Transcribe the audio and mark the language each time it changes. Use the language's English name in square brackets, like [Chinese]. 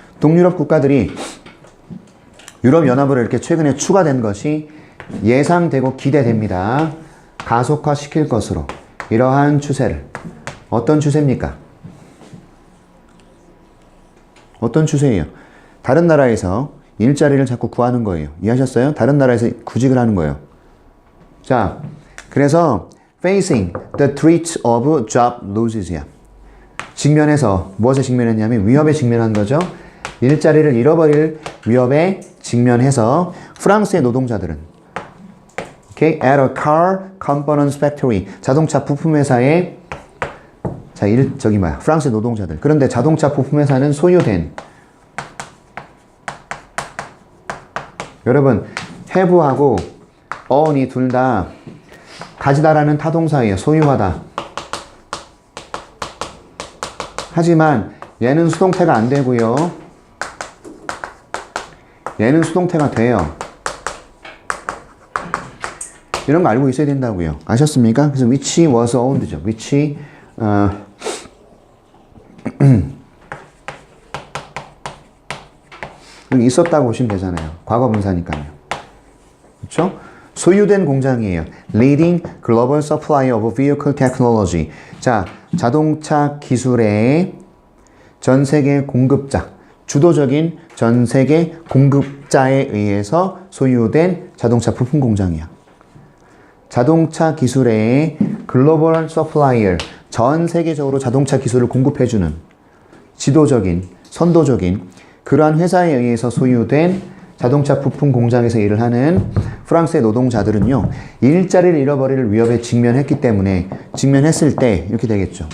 [Korean] 동유럽 국가들이 유럽연합으로 이렇게 최근에 추가된 것이 예상되고 기대됩니다. 가속화시킬 것으로. 이러한 추세를. 어떤 추세입니까? 어떤 추세예요? 다른 나라에서 일자리를 자꾸 구하는 거예요. 이해하셨어요? 다른 나라에서 구직을 하는 거예요. 자, 그래서 [English] facing the threat of job loses [Korean] 야. 직면해서 무엇에 직면했냐면 위협에 직면한 거죠. 일자리를 잃어버릴 위협에 직면해서 프랑스의 노동자들은 [English] Okay, at a car components factory. [Korean] 자동차 부품 회사에 프랑스 노동자들. 그런데 자동차 부품 회사는 소유된 여러분 have하고 own이 둘 다 가지다라는 타동사예요. 소유하다. 하지만 얘는 수동태가 안 되고요. 얘는 수동태가 돼요. 이런 거 알고 있어야 된다고요. 아셨습니까? 그래서 [English] which was owned [Korean] 죠. which 여기 있었다고 보시면 되잖아요. 과거 분사니까요. 그렇죠? 소유된 공장이에요. [English] Leading global supplier of vehicle technology. [Korean] 자, 자동차 기술의 전 세계 공급자, 주도적인 전 세계 공급자에 의해서 소유된 자동차 부품 공장이야. 자동차 기술의 글로벌 서플라이어, 전 세계적으로 자동차 기술을 공급해주는 지도적인, 선도적인 그러한 회사에 의해서 소유된 자동차 부품 공장에서 일을 하는 프랑스의 노동자들은요, 일자리를 잃어버릴 위협에 직면했기 때문에, 직면했을 때 이렇게 되겠죠.